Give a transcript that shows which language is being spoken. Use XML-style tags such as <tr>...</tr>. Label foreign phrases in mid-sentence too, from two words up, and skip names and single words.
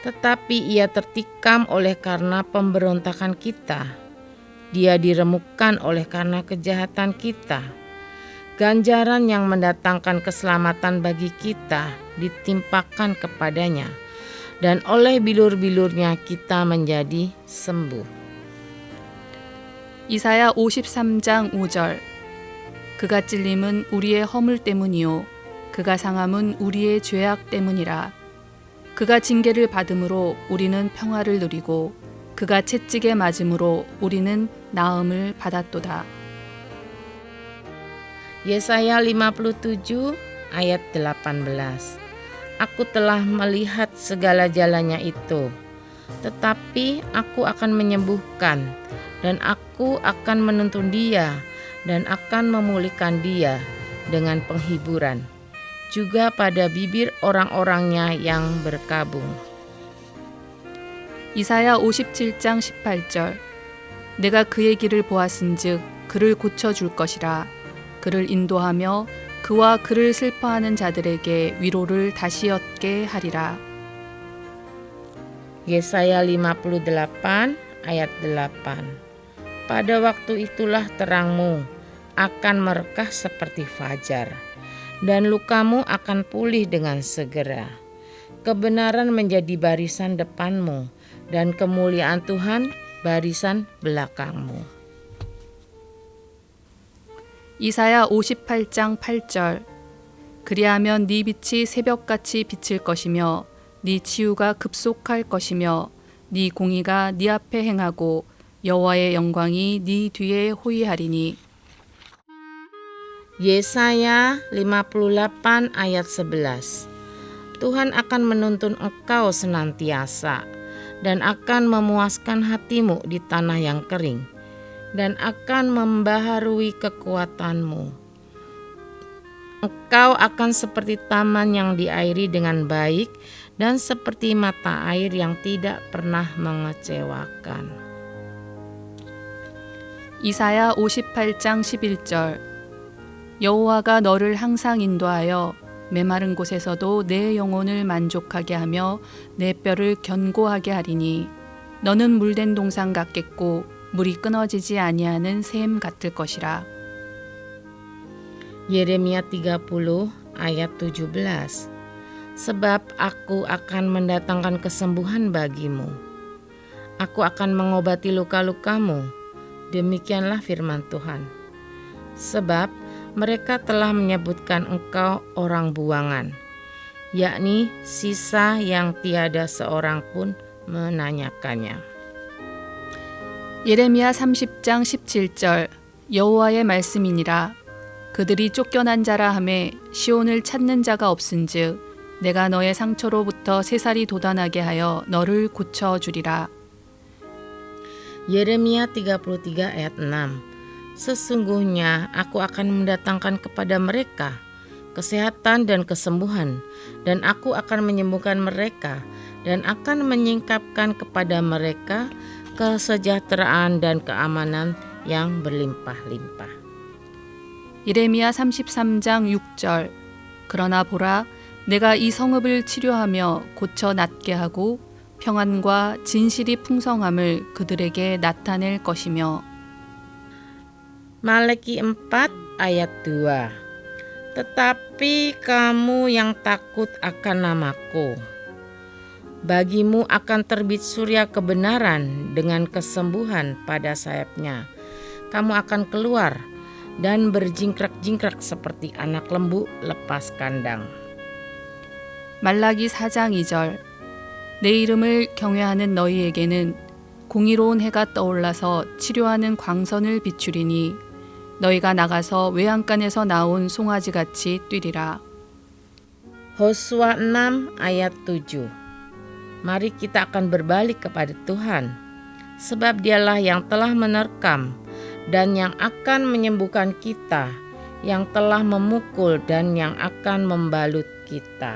<id>Tetapi ia tertikam oleh karena pemberontakan kita. Dia diremukkan oleh karena kejahatan kita. Ganjaran yang mendatangkan keselamatan bagi kita ditimpakan kepadanya, dan oleh bilur-bilurnya kita menjadi sembuh.</id> <ko>이사야 53장 5절. 그가 찔림은 우리의 허물 때문이요 그가 상함은 우리의 죄악 때문이라. 그가 징계를 받음으로 우리는 평화를 누리고 그가 채찍에 맞음으로 우리는 나음을 받았도다.</ko> <id>Yesaya 57 ayat 18. Aku telah melihat segala jalannya itu, tetapi aku akan menyembuhkan, dan aku akan menuntun dia, dan akan memulihkan dia dengan penghiburan, juga pada bibir orang-orangnya yang berkabung.</id> <ko>이사야 57장 18절. 내가 그의 길을 보았은즉 그를 고쳐줄 것이라. 그를 인도하며 그와 그를 슬퍼하는 자들에게 위로를 다시 얻게 하리라.</ko> <id>Yesaya 58 ayat 8. Pada waktu itulah terangmu akan merekah seperti fajar, dan lukamu akan pulih dengan segera. Kebenaran menjadi barisan depanmu, dan kemuliaan Tuhan barisan belakangmu.</id> <ko>이사야 58장 8절. 그리하면 네 빛이 새벽같이 비칠 것이며 네 치유가 급속할 것이며 네 공의가 네 앞에 행하고 여호와의 영광이 네 뒤에 호위하리니.</ko> <id>Yesaya 58 ayat 11. Tuhan akan menuntun engkau senantiasa dan akan memuaskan hatimu di tanah yang kering, dan akan membaharui kekuatanmu. Engkau akan seperti taman yang diairi dengan baik dan seperti mata air yang tidak pernah mengecewakan.</id> <ko>이사야 58장 11절. 여호와가 너를 항상 인도하여 메마른 곳에서도 내 영혼을 만족하게 하며 내 뼈를 견고하게 하리니 너는 물된 동산 같겠고 물이 끊어지지 아니하는 샘 같을 것이라.</ko> <id>Yeremia 30 ayat 17. Sebab aku akan mendatangkan kesembuhan bagimu. Aku akan mengobati luka-lukamu. Demikianlah firman Tuhan. Sebab mereka telah menyebutkan engkau orang buangan, yakni sisa yang tiada seorang pun menanyakannya.</id> <ko>예레미야 30장 17절. 여호와의 말씀이니라. 그들이 쫓겨난 자라 하매 시온을 찾는 자가 없은즉 내가 너의 상처로부터 새살이 돋아나게 하여 너를 고쳐주리라.</ko> <id>Yeremia 33 ayat 6. Sesungguhnya aku akan mendatangkan kepada mereka kesehatan dan kesembuhan, dan aku akan menyembuhkan mereka dan akan menyingkapkan kepada mereka kesejahteraan dan keamanan yang berlimpah-limpah.</id> <ko>예레미야 33장 6절. 그러나 보라, 내가 이 성읍을 치료하며 고쳐 낫게 하고 평안과 진실이 풍성함을 그들에게 나타낼 것이며.</ko> <id>Malaki 4 ayat 2. Tetapi kamu yang takut akan namaku, bagimu akan terbit surya kebenaran dengan kesembuhan pada sayapnya. Kamu akan keluar dan berjingkrak-jingkrak seperti anak lembu lepas kandang.</id> <ko>말라기 4장 2절. 내 이름을 경외하는 너희에게는 공의로운 해가 떠올라서 치료하는 광선을 비추리니 너희가 나가서 외양간에서 나온 송아지같이 뛰리라.</ko> <id>Hosea 6 ayat 7. Mari kita akan berbalik kepada Tuhan, sebab Dialah yang telah menerkam dan yang akan menyembuhkan kita, yang telah memukul dan yang akan membalut kita.</id>